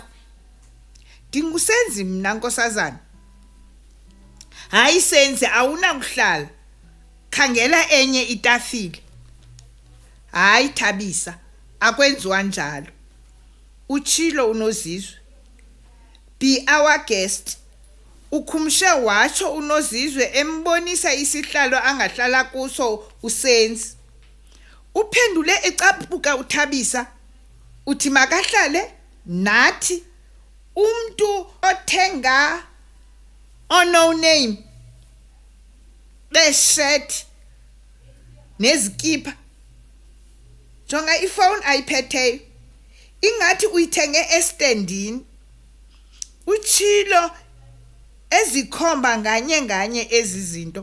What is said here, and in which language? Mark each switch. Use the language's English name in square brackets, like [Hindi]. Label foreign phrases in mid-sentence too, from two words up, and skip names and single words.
[Xhosa] Ndingusenzi mna nkosazana. Hayi senzi, awunakuhlala. Khangela enye itafile. Hayi Thabisa, akwenziwa njalo. Utshilo uNozizwe. [English] Be our guest. [Xhosa] Ukhumshe watsho uNozizwe embonisa isihlalo angahlala kuso usenzi. Uphendule ecaphuka uThabisa. Uthi makahlale nathi. Umntu othenga no name beshet nezikipa. Jonga ifone ayiphetheyo. Ingathi uyithenge estendini. Utshilo ezikhomba nganye ezi zinto.